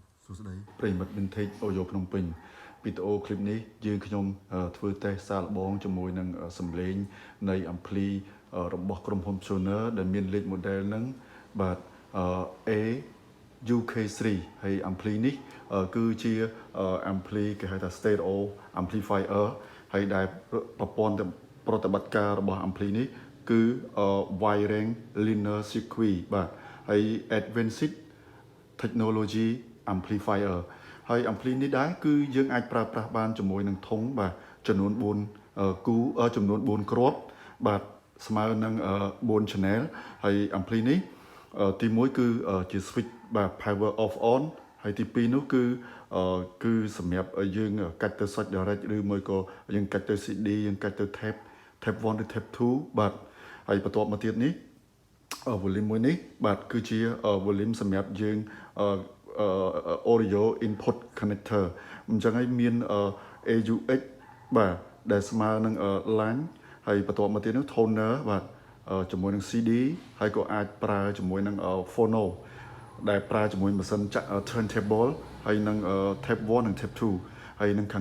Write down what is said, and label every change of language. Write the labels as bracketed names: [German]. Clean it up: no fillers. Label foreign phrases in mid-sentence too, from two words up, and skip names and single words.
[Khmer] សួស្តីប្រិមិត្ត Vintage Audio ក្នុងពេញវីដេអូឃ្លីបនេះយើងខ្ញុំធ្វើតេស្តសាកល្បងជាមួយនឹងសំឡេងនៃ ampli របស់ក្រុមហ៊ុន Sonar ដែលមានលេខ model ហ្នឹងបាទ A-UK3 ហើយ ampli នេះគឺជា ampli គេហៅថា [English] stereo amplifier [Khmer] ហើយដែលប្រព័ន្ធប្រតិបត្តិការរបស់ ampli នេះគឺ [English] wiring linear circuit [Khmer] បាទហើយ [English] advanced technology amplifier [Khmer] ហើយ ampli នេះដែរគឺយើងអាចប្រើប្រាស់បានជាមួយនឹងធុងបាទចំនួន 4គូចំនួន4គ្រាប់បាទស្មើនឹង4 channel ហើយ ampli នេះទី1គឺជា switch បាទ [English] power off on [Khmer] ហើយទី2នោះគឺសម្រាប់យើងកាច់ទៅ [English] switch direct [Khmer] ឬមួយក៏យើងកាច់ទៅ CD យើងកាច់ទៅ tape 1 ឬ tape 2បាទហើយបន្ទាប់មកទៀតនេះvolume មួយនេះបាទគឺជា volume សម្រាប់យើង [English] audio input connector [Khmer] អញ្ចឹងហើយមាន AUX បាទដែលស្មើនឹង line ហើយបន្ទាប់មកទៀតនោះ toner បាទជាមួយនឹង CD ហើយក៏អាចប្រើជាមួយនឹង phono ដែលប្រើជាមួយម៉ាស៊ីន turntable ហើយនឹង tape 1និង tape 2ហើយនឹងខាង